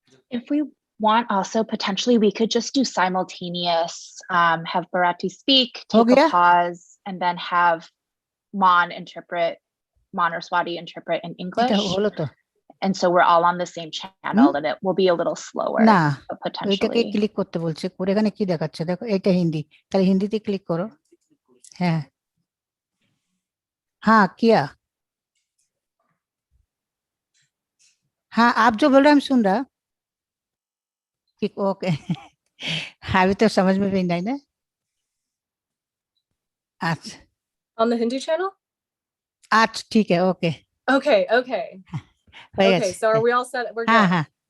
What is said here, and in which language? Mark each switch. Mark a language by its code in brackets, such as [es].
[en] If we want also, potentially we could just do simultaneous, have Bharati speak, take a pause, and then have Mon or Swati interpret in English. And so we're all on the same channel and it will be a little slower. [bn] না [en] potentially. [bn] এটাকে click করতে বলছে করে এখানে কি দেখাচ্ছে দেখো এটা হিন্দি তাহলে হিন্দিতে ক্লিক করো হ্যাঁ [hi] हाँ किया हाँ आप जो बोल रहे हैं हम सुन रहा कि ओके अभी तो समझ में भी नहीं ना। अच्छा [en] On the Hindi channel? [hi] अच्छा ठीक है okay [en] Okay, okay. Okay, so are we all set? We're [hi] हाँ [en] good.